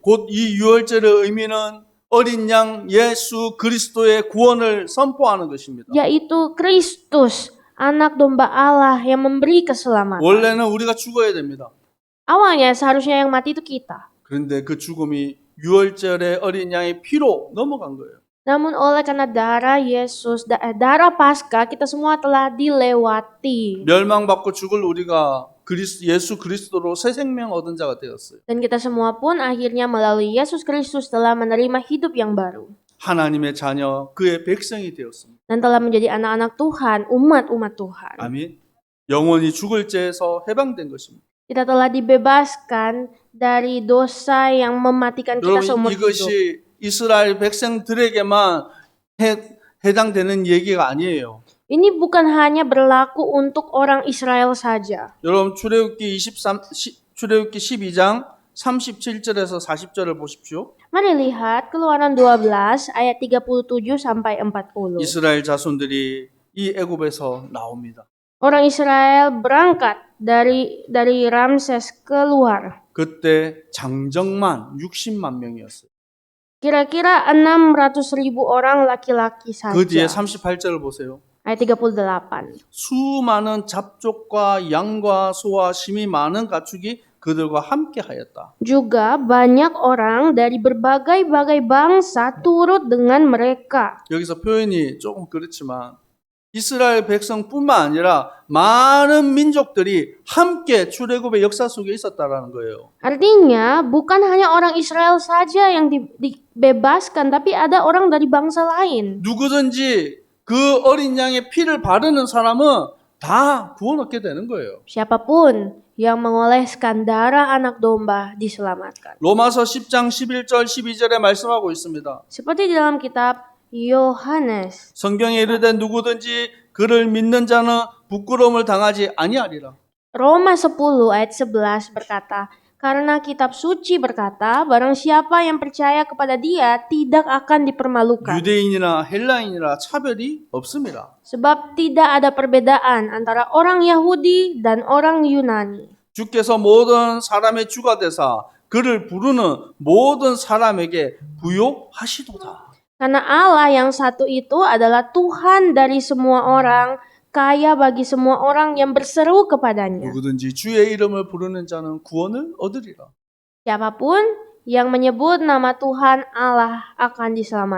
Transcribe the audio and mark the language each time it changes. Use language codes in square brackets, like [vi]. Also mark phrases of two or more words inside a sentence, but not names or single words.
[ko] 곧 이 유월절의 의미는 어린 양 예수 그리스도의 구원을 선포하는 것입니다. [id] Yaitu Kristus, anak domba Allah yang memberi keselamatan. [ko] 원래는 우리가 죽어야 됩니다. [id] Awalnya seharusnya yang mati itu kita. [ko] 그런데 그 죽음이 유월절의 어린 양의 피로 넘어간 거예요. [id] Namun oleh karena darah Yesus, darah Paskah, kita semua telah dilewati. [ko] 멸망받고 죽을 우리가 예수 그리스도로 새 생명 얻은 자가 되었어요. [id] Dan kita semua pun akhirnya melalui Yesus Kristus telah menerima hidup yang baru. [ko] 하나님의 자녀, 그의 백성이 되었습니다. [id] Dan telah menjadi anak-anak Tuhan, umat-umat Tuhan. [ko] 아멘. 영원히 죽을 죄에서 해방된 것입니다. [id] Kita telah dibebaskan dari dosa yang mematikan kita [ko] 여러분, [id] seumur hidup. [ko] 이것이 이스라엘 백성들에게만 해당되는 얘기가 아니에요. [id] Ini bukan hanya berlaku untuk orang Israel saja. [ko] 여러분, 출애굽기 12장 37절에서 40절을 보십시오. [id] Mari lihat Keluaran 12 ayat 37 sampai 40. [ko] 이스라엘 자손들이 이 애굽에서 나옵니다. [id] Orang Israel berangkat dari Ramses keluar. [ko] 그때 장정만 60만 명이었어요. [id] Kira-kira 600.000 orang laki-laki [ko] 그 뒤에 [id] saja. [ko] 38절을 보세요. [id] Ayat 38. [ko] 수많은 잡족과 양과 소와 심이 많은 가축이 그들과 함께 하였다. [id] Juga banyak orang dari berbagai-bagai bangsa turut dengan mereka. [ko] 여기서 표현이 조금 그렇지만 이스라엘 백성뿐만 아니라 많은 민족들이 함께 출애굽의 역사 속에 있었다라는 거예요. [id] Artinya bukan hanya orang Israel saja yang dibebaskan, tapi ada orang dari bangsa lain. [ko] 누구든지 그 어린 양의 피를 바르는 사람은 다 구원 얻게 되는 거예요. [id] Siapapun yang mengoleskan darah anak domba diselamatkan. [ko] 로마서 10장 11절 12절에 말씀하고 있습니다. [id] Seperti di dalam kitab Yohanes. [ko] 성경에 이르되 누구든지 그를 믿는 자는 부끄러움을 당하지 아니하리라. [id] Roma 10 ayat 11 berkata, karena kitab suci berkata, barang siapa yang percaya kepada dia tidak akan dipermalukan. [ko] 유대인이나 헬라인이나 차별이 없습니다. [id] Sebab tidak ada perbedaan antara orang Yahudi dan orang Yunani. [ko] 주께서 모든 사람의 주가 되사 그를 부르는 모든 사람에게 부요하시도다. [id] Karena Allah yang satu itu adalah Tuhan dari semua orang, kaya bagi semua orang yang berseru kepadanya. [ko] 누구든지 주의 이름을 부르는 자는 구원을 얻으리라. [id] Siapapun yang menyebut nama Tuhan Allah akan diselamatkan.